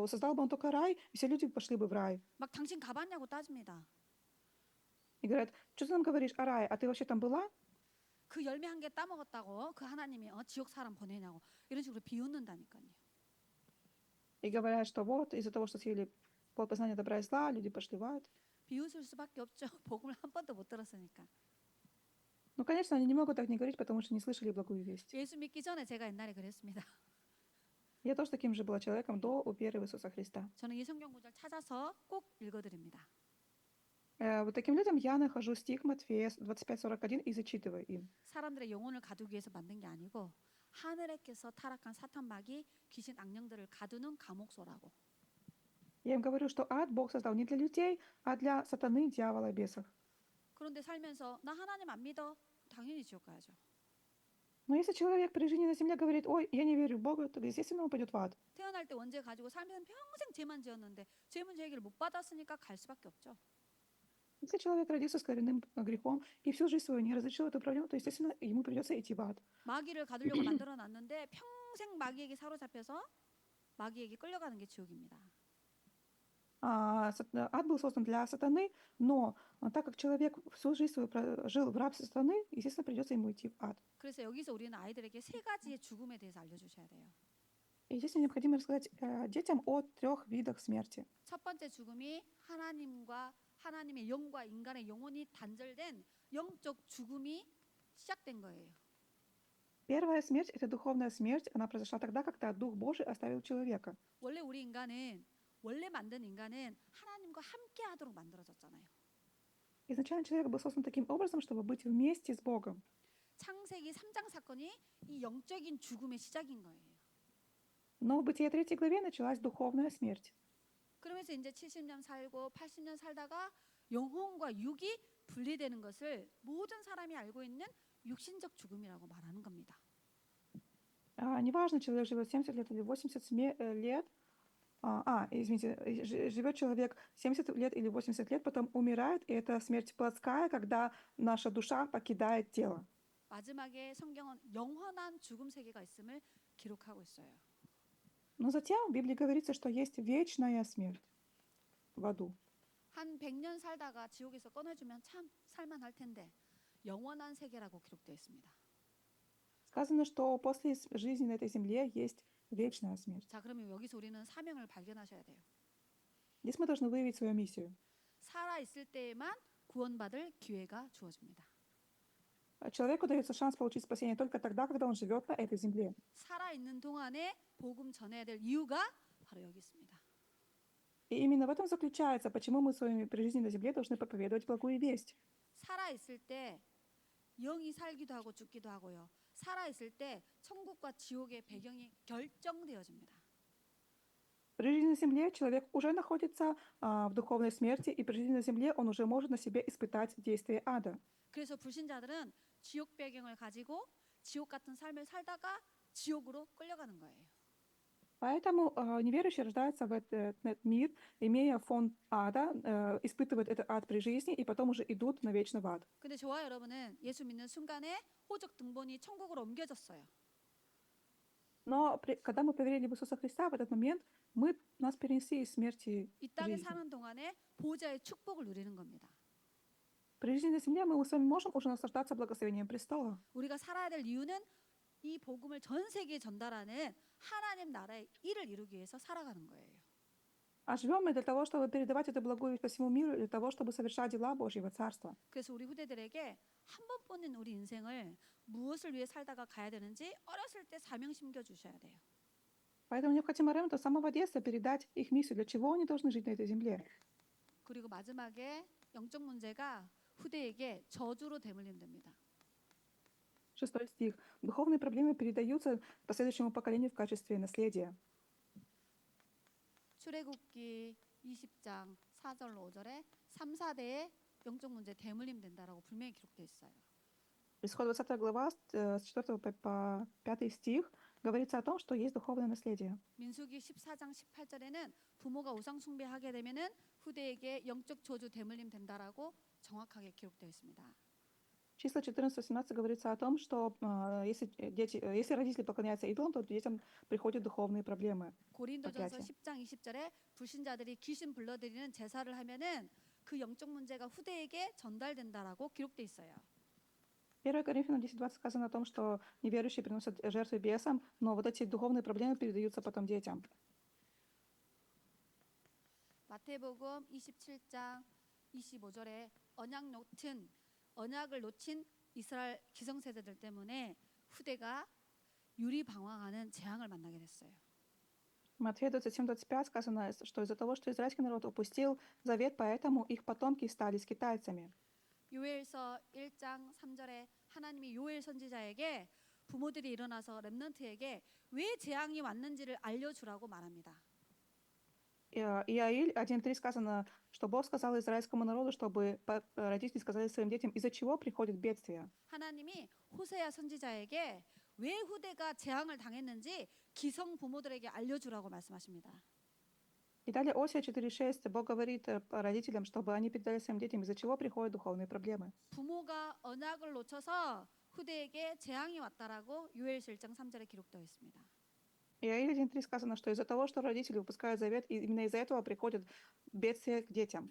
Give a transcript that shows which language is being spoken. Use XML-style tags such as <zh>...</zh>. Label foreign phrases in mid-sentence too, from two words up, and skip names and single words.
<ru>Создал бы он только рай, и все люди пошли бы в рай.</ru> <ko>막 당신 가봤냐고 따집니다.</ko> <ru>И говорят, что ты нам говоришь о рае, а ты вообще там была?</ru> <ko>그 열매 한 개 따먹었다고 그 하나님이 지옥 사람 보내냐고 이런 식으로 비웃는다니까요.</ko> <ru>И говорят, что вот из-за того, что съели плод познания добра и зла, люди пошли в ад.</ru> <ko>비웃을 수밖에 없죠. 복음을 한 번도 못 들었으니까.</ko> <ru>Ну, конечно, они не могут так не говорить, потому что не слышали благую весть.</ru> <ko>예수 믿기 전에 제가 옛날에 그랬습니다.</ko> <ru>Я тоже таким же была человеком до веры в Иисуса Христа.</ru> <ko>저는 이 성경 구절 찾아서 꼭 읽어드립니다.</ko> <ru>Вот таким людям я нахожу стих Матфея 25:41 и зачитываю им.</ru> <ko>사람들의 영혼을 가두기 위해서 만든 게 아니고 하늘에께서 타락한 사탄 마귀 귀신 악령들을 가두는 감옥소라고.</ko> <ru>Я им говорю, что ад Бог создал не для людей, а для сатаны, дьявола, бесов.</ru> <ko>그런데 살면서 나 하나님 안 믿어. 당연히 지옥 가야죠.</ko> <ru>Но если человек при жизни на земле говорит, ой, я не верю в Бога, то, естественно, он пойдет в ад.</ru> <ko>태어날 때 원죄 가지고 살면서 평생 죄만 지었는데 죄 문제 해결을 못 받았으니까 갈 수밖에 없죠.</ko> <ru>Если человек родился с коренным грехом и всю жизнь свою не разрешил эту проблему, то, естественно, ему придется идти в ад.</ru> <ko>마귀를 가두려고 만들어 놨는데 평생 마귀에게 사로잡혀서 마귀에게 끌려가는 게 지옥입니다.</ko> <ru>Ад был создан для сатаны, но так как человек всю жизнь свою жил в рабстве сатаны, естественно, придется ему идти в ад.</ru> <ko>그래서 여기서 우리는 아이들에게 세 가지의 죽음에 대해서 알려주셔야 돼요.</ko> <ru>И здесь необходимо рассказать детям о 3 видах смерти.</ru> <ko>첫 번째 죽음이 하나님의 영과 인간의 영혼이 단절된 영적 죽음이 시작된 거예요.</ko> <ru>Первая смерть — это духовная смерть. Она произошла тогда, когда Дух Божий оставил человека.</ru> <ko>원래 만든 인간은 하나님과 함께 하도록 만들어졌잖아요.</ko> <ru>Изначально человек был создан таким образом, чтобы быть вместе с Богом.</ru> <ko>창세기 3장 사건이 이 영적인 죽음의 시작인 거예요.</ko> <ru>Но в Бытие 3 главе началась духовная смерть.</ru> <ko>그러면서 이제 70년 살고 80년 살다가 영혼과 육이 분리되는 것을 모든 사람이 알고 있는 육신적 죽음이라고 말하는 겁니다.</ko> <ru>Неважно, человек живет 70 лет или 80 лет. Извините, живет человек 70 лет или 80 лет, потом умирает, и это смерть плотская, когда наша душа покидает тело.</ru> <ko>마지막에 성경은 영원한 죽음 세계가 있음을 기록하고 있어요.</ko> <ru>Но затем в Библии говорится, что есть вечная смерть в аду.</ru> <ko>한 100년 살다가 지옥에서 꺼내주면 참 살만할 텐데 영원한 세계라고 기록되어 있습니다.</ko> <ru>Сказано, что после жизни на этой земле есть вечная смерть.</ru> <ko>자, 그러면 여기서 우리는 사명을 발견하셔야 돼요.</ko> <ru>Здесь мы должны выявить свою миссию.</ru> <ko>살아 있을 때에만 구원받을 기회가 주어집니다.</ko> <ru>Человеку дается шанс получить спасение только тогда, когда он живет на этой земле.</ru> <ko>살아 있는 동안에 복음 전해야 될 이유가 바로 여기 있습니다.</ko> <ru>И именно в этом заключается, почему мы при жизни на земле должны проповедовать благую весть.</ru> <ko>살아 있을 때 영이 살기도 하고 죽기도 하고요. 살아 있을 때 천국과 지옥의 배경이 결정되어집니다.</ko> <ru>При жизни на земле человек уже находится в духовной смерти, и при жизни на земле он уже может на себе испытать действие ада.</ru> <ko>그래서 불신자들은 지옥 배경을 가지고 지옥 같은 삶을 살다가 지옥으로 끌려가는 거예요.</ko> <ru>Поэтому неверующие рождаются в этот мир, имея фон ада, испытывают этот ад при жизни, и потом уже идут навечно в ад.</ru> <ko>근데 저와 여러분은 예수 믿는 순간에 호적 등본이 천국으로 옮겨졌어요.</ko> <ru>Но когда мы поверили в Иисуса Христа, в этот момент нас перенесли из смерти</ru> <ko>이</ko> <ru>в</ru> <ko>땅에</ko> <ru>жизнь.</ru> <ko>사는 동안에 보좌의 축복을 누리는 겁니다.</ko> <ru>При жизни на земле мы с вами можем уже наслаждаться благословением престола.</ru> <ko>우리가 살아야 될 이유는 이 복음을 전 세계에 전달하는 하나님 나라의 일을 이루기 위해서 살아가는 거예요.</ko> <ru>А живем мы для того, чтобы передавать эту благую весть по всему миру, для того, чтобы совершать дела Божьего Царства.</ru> <ko>그래서 우리 후대들에게 한 번뿐인 우리 인생을 무엇을 위해 살다가 가야 되는지 어렸을 때 사명 심겨 주셔야 돼요.</ko> <ru>Поэтому необходимо ремнанту с самого детства передать их миссию, для чего они должны жить на этой земле.</ru> <ko>그리고 마지막에 영적 문제가 후대에게 저주로 대물림 됩니다.</ko> <ru>6 стих. Духовные проблемы передаются последующему поколению в качестве наследия.</ru> <ko>출애굽기 20장 4절로 5절에 3, 4대의 영적 문제 대물림 된다라고 분명히 기록되어 있어요.</ko> <ru>Исход 20 глава, с 4 по 5 стих, говорится о том, что есть духовное наследие.</ru> <ko>민수기 14장 18절에는 부모가 우상 숭배하게 되면은 후대에게 영적 저주 대물림 된다라고 정확하게 기록되어 있습니다.</ko> <ru>Числа 14-18 говорится о том, что если родители поклоняются идолам, то детям приходят духовные проблемы.</ru> <ko>고린도전서 10장 20절에 불신자들이 귀신 불러들이는 제사를 하면은 그 영적 문제가 후대에게 전달된다라고 기록돼 있어요.</ko> <ru>1 Коринфянам 10:20 сказано о том, что неверующие приносят жертвы бесам, но вот эти духовные проблемы передаются потом детям.</ru> <ko>마태복음 27장 25절에 언약을 놓친 이스라엘 기성세대들 때문에 후대가 유리방황하는 재앙을 만나게 됐어요.</ko> <ru>В Матфея 27-25 сказано, что из-за того, что израильский народ упустил завет, поэтому их потомки стали скитальцами.</ru> <ko>요엘서 1장 3절에 하나님이 요엘 선지자에게 부모들이 일어나서 렘넌트에게 왜 재앙이 왔는지를 알려주라고 말합니다.</ko> <ru>Иаиль 1:3 сказано, что Бог сказал израильскому народу, чтобы родители сказали своим детям, из-за чего приходит бедствие.</ru> <ko>하나님이 호세아 선지자에게 왜 후대가 재앙을 당했는지 기성 부모들에게 알려주라고 말씀하십니다.</ko> <ru>И далее Осия 4:6 Бог говорит родителям, чтобы они передали своим детям, из-за чего приходят духовные проблемы.</ru> <ko>부모가 언약을 놓쳐서 후대에게 재앙이 왔다라고 요엘서 1장 3절에 기록되어 있습니다.</ko> <ru>Иаиль 1:3 сказано, что из-за того, что родители выпускают завет, и именно из-за этого приходит бедствие к детям.</ru>